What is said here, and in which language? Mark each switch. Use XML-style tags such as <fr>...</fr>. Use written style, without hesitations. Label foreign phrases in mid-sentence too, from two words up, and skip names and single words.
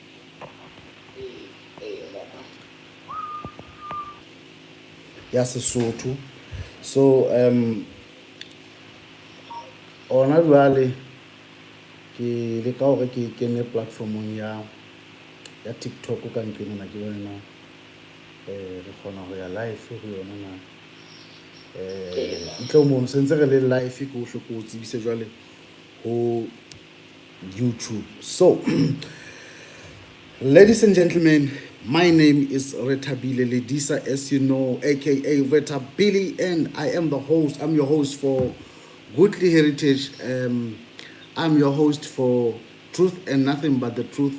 <st>ya Sesotho so ona jwale ke le ka gore ke kene platformong ya TikTok ka ntleng na ke bona re kgona go ya live go yona na ntle o mono sentse re le live ke o hle ko tsebise jwale go YouTube.</st> <en>So ladies and gentlemen, my name is Retha-Billy Lelisa, as you know, aka Retha-Billy, and I am the host. I'm your host for Goodly Heritage. I'm your host for Truth and Nothing But the Truth.</en>